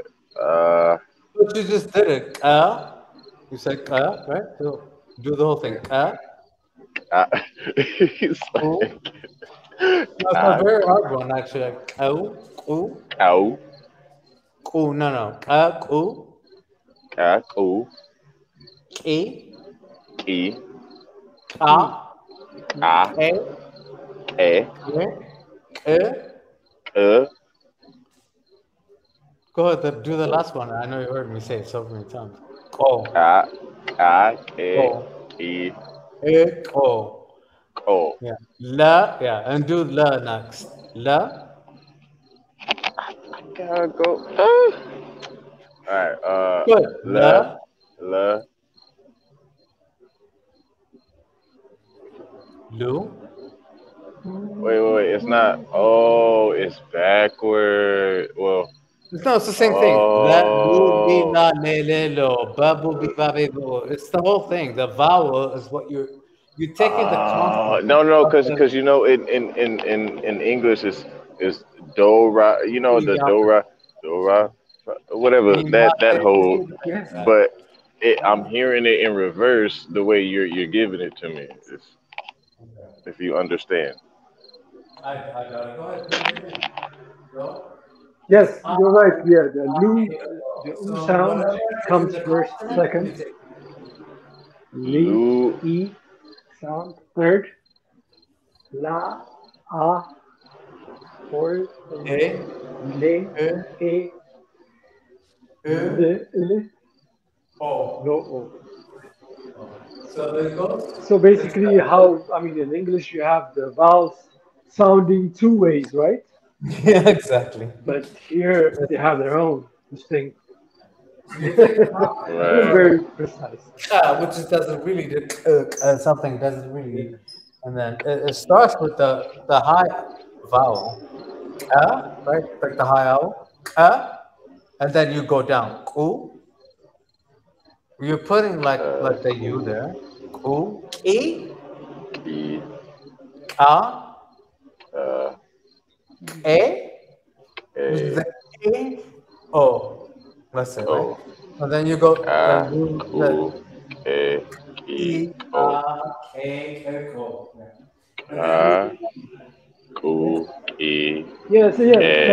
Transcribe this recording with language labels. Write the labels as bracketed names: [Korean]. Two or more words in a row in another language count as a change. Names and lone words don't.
[English] But you just did it. You said right? So do the whole thing. He's Ooh. like, No, it's a very hard one actually. Like, ooh. ow, Ooh, no. Ooh. ka, ku, E. ki, A. a, E. e, E. e, Go ahead, do the last one. I know you heard me say it so many times. Ko. e, Ko. ki, Ko. ko. Yeah. La. Yeah. And do la next. La. Gotta go. All right. Good. La, La. la, Lu. wait. It's not. Oh, it's backward. Well, No, it's the same thing. La, lu, li, oh. la, le, le, lo, ba, bu, bi, ba, be, bo. It's the whole thing. The vowel is what you're taking the consonant No, of the because in English is do ra. You know the do ra, whatever mi, ma, that le, whole. le, le. But I'm hearing it in reverse the way you're giving it to me. If you understand. I got it. Go ahead. Go. yes, you're right. Yeah, the lu, the u So sound whatever is comes the first, consonant, second. you take. Li, Lu, e sound third. La, a fourth. E, Le, e, e, e, le, o. lo, o. So there you go. So basically, how I mean, in English, you have the vowels sounding two ways, right? Yeah, exactly. But here they have their own distinct. You take the You're right. very precise. which is doesn't really something doesn't really, and then it starts with the high vowel. Right? Like the high owl. And then you go down. Ku. You're putting like the U there. Ku. Ki. E. Ka. A. Which is A. the A. O. Let's say, right? O. And then you go A. and do Ku. the E. E. O. A. Ko. A. Ku. E. Yeah, so yeah, the